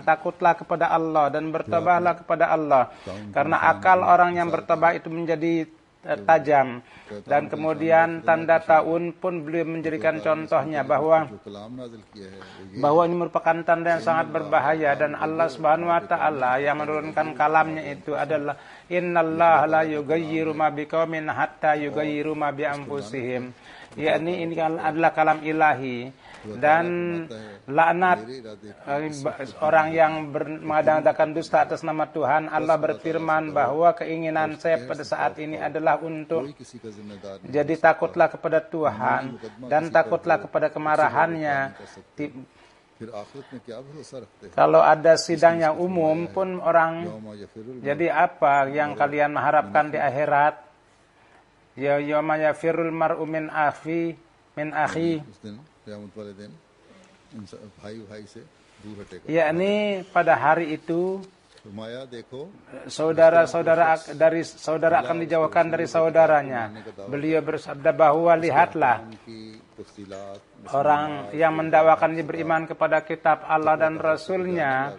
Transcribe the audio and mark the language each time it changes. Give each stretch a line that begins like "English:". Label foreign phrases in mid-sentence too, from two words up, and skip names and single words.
Indonesian: Takutlah kepada Allah dan bertobatlah kepada Allah. Karena akal orang yang bertobat itu menjadi tajam. Dan kemudian tanda tahun pun beliau menjadikan contohnya bahwa ini merupakan tanda yang sangat berbahaya, dan Allah
Arabic: سبحانه وتعالى
Indonesian: yang menurunkan kalamnya itu adalah
Arabic: إن الله لا يغير ما بقوم حتى يغيروا ما بأنفسهم.
Indonesian: Yakni ini adalah kalam ilahi, dan laknat orang yang mengadakan dusta atas nama Tuhan. Allah berfirman bahwa keinginan saya pada saat ini adalah untuk jadi takutlah kepada Tuhan dan takutlah kepada kemarahannya. Kalau ada sidang yang umum pun orang, jadi apa yang kalian mengharapkan di akhirat?
Arabic: يا يوم يفر المرء من أخي
Indonesian: yakni pada hari itu saudara akan dijauhkan dari saudaranya. Beliau bersabda bahwa lihatlah orang yang mendakwakan beriman kepada kitab Allah dan Rasulnya.